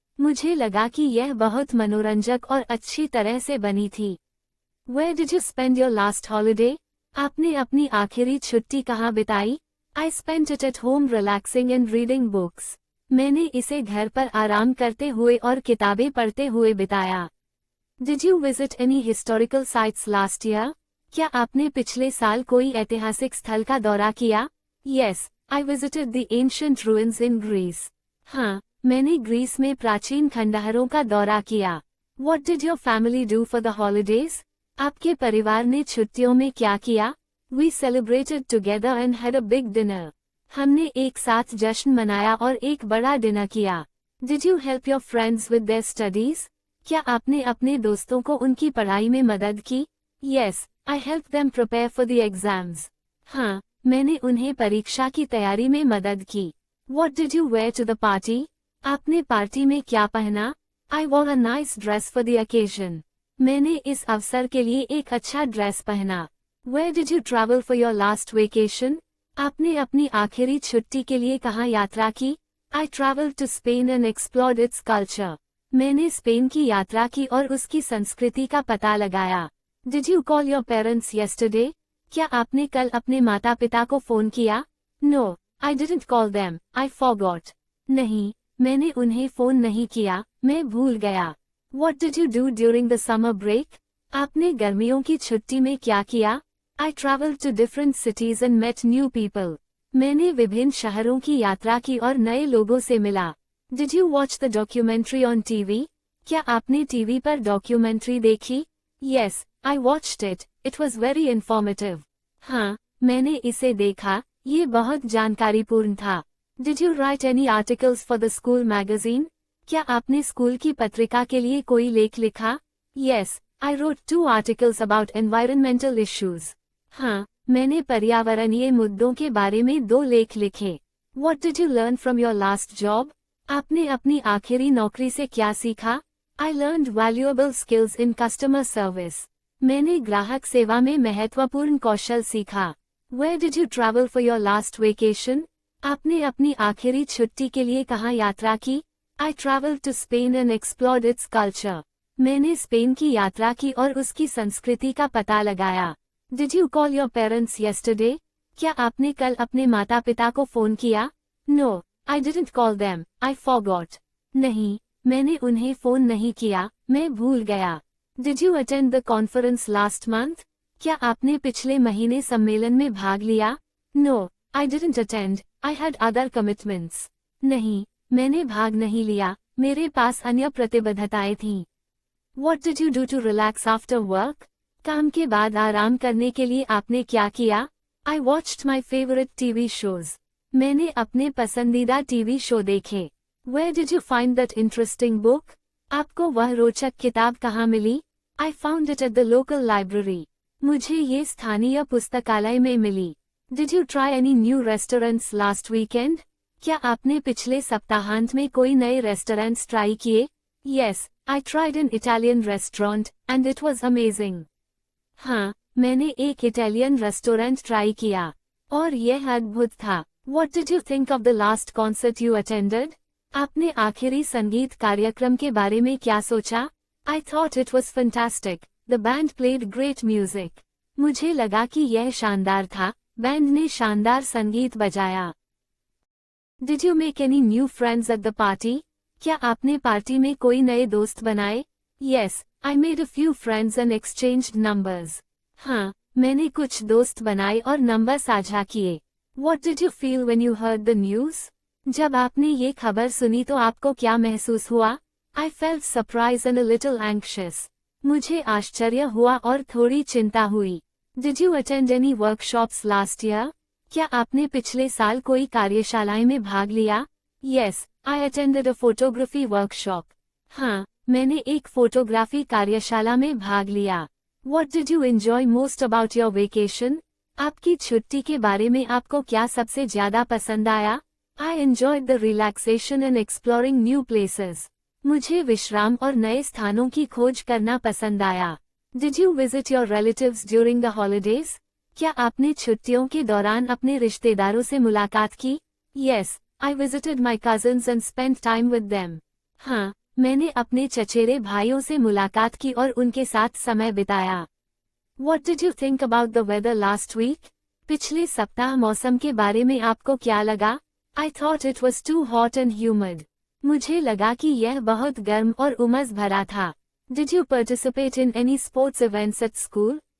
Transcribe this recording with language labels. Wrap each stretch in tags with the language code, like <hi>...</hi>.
<hi>मुझे लगा कि यह बहुत मनोरंजक और अच्छी तरह से बनी थी.</hi> <en>Where did you spend your last holiday?</en> <hi>आपने अपनी आखिरी छुट्टी कहाँ बिताई?</hi> <en>I spent it at home relaxing and reading books.</en> <hi>मैंने इसे घर पर आराम करते हुए और किताबें पढ़ते हुए बिताया.</hi> <en>Did you visit any historical sites last year?</en> <hi>क्या आपने पिछले साल कोई ऐतिहासिक स्थल का दौरा किया?</hi> <en>Yes, I visited the ancient ruins in Greece.</en> <hi>हाँ, मैंने ग्रीस में प्राचीन खंडहरों का दौरा किया.</hi> <en>What did your family do for the holidays?</en> <hi>आपके परिवार ने छुट्टियों में क्या किया?</hi> <en>We celebrated together and had a big dinner.</en> <hi>हमने एक साथ जश्न मनाया और एक बड़ा डिनर किया.</hi> <en>Did you help your friends with their studies?</en> <hi>क्या आपने अपने दोस्तों को उनकी पढ़ाई में मदद की?</hi> <en>Yes, I helped them prepare for the exams.</en> <hi>हाँ, मैंने उन्हें परीक्षा की तैयारी में मदद की.</hi> <en>What did you wear to the party?</en> <hi>आपने पार्टी में क्या पहना?</hi> <en>I wore a nice dress for the occasion.</en> <hi>मैंने इस अवसर के लिए एक अच्छा ड्रेस पहना.</hi> <en>Where did you travel for your last vacation?</en> <hi>आपने अपनी आखिरी छुट्टी के लिए कहाँ यात्रा की?</hi> <en>I traveled to Spain and explored its culture.</en> <hi>मैंने स्पेन की यात्रा की और उसकी संस्कृति का पता लगाया.</hi> <en>Did you call your parents yesterday?</en> <hi>क्या आपने कल अपने माता पिता को फोन किया?</hi> <en>No, I didn't call them. I forgot.</en> <hi>नहीं, मैंने उन्हें फोन नहीं किया, मैं भूल गया.</hi> <en>What did you do during the summer break?</en> <hi>आपने गर्मियों की छुट्टी में क्या किया?</hi> <en>I traveled to different cities and met new people.</en> <hi>मैंने विभिन्न शहरों की यात्रा की और नए लोगों से मिला.</hi> <en>Did you watch the documentary on TV?</en> <hi>क्या आपने टीवी पर डॉक्यूमेंट्री देखी?</hi> <en>Yes, I watched it. It was very informative.</en> <hi>हाँ, मैंने इसे देखा, ये बहुत जानकारीपूर्ण था.</hi> <en>Did you write any articles for the school magazine?</en> <hi>क्या आपने स्कूल की पत्रिका के लिए कोई लेख लिखा?</hi> <en>Yes, I wrote 2 articles about environmental issues.</en> <hi>हाँ, मैंने पर्यावरणीय मुद्दों के बारे में 2 लेख लिखे।</hi> <en>What did you learn from your last job?</en> <hi>आपने अपनी आखिरी नौकरी से क्या सीखा?</hi> <en>I learned valuable skills in customer service.</en> <hi>मैंने ग्राहक सेवा में महत्वपूर्ण कौशल सीखा।</hi> <en>Where did you travel for your last vacation?</en> <hi>आपने अपनी आखिरी छुट्टी के लिए कहाँ यात्रा की?</hi> <en>I traveled to Spain and explored its culture.</en> <hi>मैंने स्पेन की यात्रा की और उसकी संस्कृति का पता लगाया।</hi> <en>Did you call your parents yesterday?</en> <hi>क्या आपने कल अपने माता पिता को फोन किया?</hi> <en>No, I didn't call them. I forgot.</en> <hi>नहीं, मैंने उन्हें फोन नहीं किया, मैं भूल गया।</hi> <en>Did you attend the conference last month?</en> <hi>क्या आपने पिछले महीने सम्मेलन में भाग लिया?</hi> <en>No, I didn't attend. I had other commitments.</en> <hi>नहीं, मैंने भाग नहीं लिया, मेरे पास अन्य प्रतिबद्धताएं थीं।</hi> <en>What did you do to relax after work?</en> <hi>काम के बाद आराम करने के लिए आपने क्या किया?</hi> <en>I watched my favorite TV shows.</en> <hi>मैंने अपने पसंदीदा टीवी शो देखे।</hi> <en>Where did you find that interesting book?</en> <hi>आपको वह रोचक किताब कहाँ मिली?</hi> <en>I found it at the local library.</en> <hi>मुझे ये स्थानीय पुस्तकालय में मिली।</hi> <en>Did you try any new restaurants last weekend?</en> <hi>क्या आपने पिछले सप्ताहांत में कोई नए रेस्टोरेंट्स ट्राई किए?</hi> <en>Yes, I tried an Italian restaurant, and it was amazing.</en> <hi>हाँ, मैंने एक इटालियन रेस्टोरेंट ट्राई किया, और यह अद्भुत था।</hi> <en>What did you think of the last concert you attended?</en> <hi>आपने आखिरी संगीत कार्यक्रम के बारे में क्या सोचा?</hi> <en>I thought it was fantastic. The band played great music.</en> <hi>मुझे लगा कि यह शानदार था, बैंड ने शानदार संगीत बजाया।</hi> <en>Did you make any new friends at the party?</en> <hi>क्या आपने पार्टी में कोई नए दोस्त बनाए?</hi> <en>Yes, I made a few friends and exchanged numbers.</en> <hi>हाँ, मैंने कुछ दोस्त बनाए और नंबर साझा किए।</hi> <en>What did you feel when you heard the news?</en> <hi>जब आपने ये खबर सुनी तो आपको क्या महसूस हुआ?</hi> <en>I felt surprised and a little anxious.</en> <hi>मुझे आश्चर्य हुआ और थोड़ी चिंता हुई।</hi> <en>Did you attend any workshops last year?</en> <hi>क्या आपने पिछले साल कोई कार्यशालाएं में भाग लिया?</hi> <en>Yes, I attended a photography workshop.</en> <hi>हाँ, मैंने एक फोटोग्राफी कार्यशाला में भाग लिया।</hi> <en>What did you enjoy most about your vacation?</en> <hi>आपकी छुट्टी के बारे में आपको क्या सबसे ज्यादा पसंद आया?</hi> <en>I enjoyed the relaxation and exploring new places.</en> <hi>मुझे विश्राम और नए स्थानों की खोज करना पसंद आया।</hi> <en>Did you visit your relatives during the holidays?</en> <hi>क्या आपने छुट्टियों के दौरान अपने रिश्तेदारों से मुलाकात की?</hi> <en>Yes, I visited my cousins and spent time with them.</en> <hi>हाँ, मैंने अपने चचेरे भाइयों से मुलाकात की और उनके साथ समय बिताया।</hi> <en>What did you think about the weather last week?</en> <hi>पिछले सप्ताह मौसम के बारे में आपको क्या लगा?</hi> <en>I thought it was too hot and humid.</en> <hi>मुझे लगा कि यह बहुत गर्म और उमस भरा था।</hi> <en>Did you participate in any sports events at school?</en>